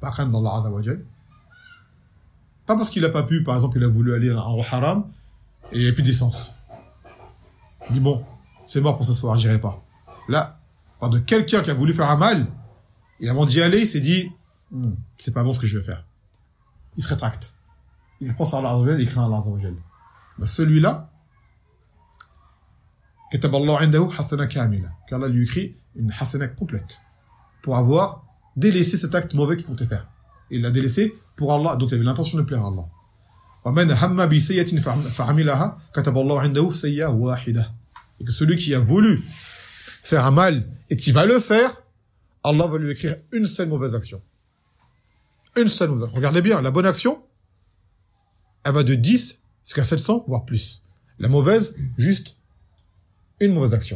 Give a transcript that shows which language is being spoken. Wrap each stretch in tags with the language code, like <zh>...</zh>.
<fr>Par crainte d'Allah Azza wa Jal. Pas parce qu'il n'a pas pu, par exemple, il a voulu aller en haram, et il n'y a plus d'essence. Il dit bon, c'est mort pour ce soir, j'irai pas. Là, par de quelqu'un qui a voulu faire un mal, et avant d'y aller, il s'est dit, c'est pas bon ce que je vais faire. Il se rétracte. Il pense à Allah Azza wa Jal, il craint Allah Azza wa Jal. Ben, celui-là,</fr> <ar>كتب الله عنده حسنة كاملة.</ar> <fr>Car Allah lui écrit une hasana complète. Pour avoir délaissé cet acte mauvais qu'il comptait faire. Il l'a délaissé pour Allah, donc il avait l'intention de plaire à Allah.</fr> <ar>ومن هم بسيئة فعملها كتب الله عنده سيئة واحدة.</ar> <fr>Et que celui qui a voulu faire un mal et qui va le faire, Allah va lui écrire une seule mauvaise action. Une seule mauvaise action. Regardez bien, la bonne action, elle va de 10 jusqu'à 700, voire plus. La mauvaise, juste une mauvaise action.</fr>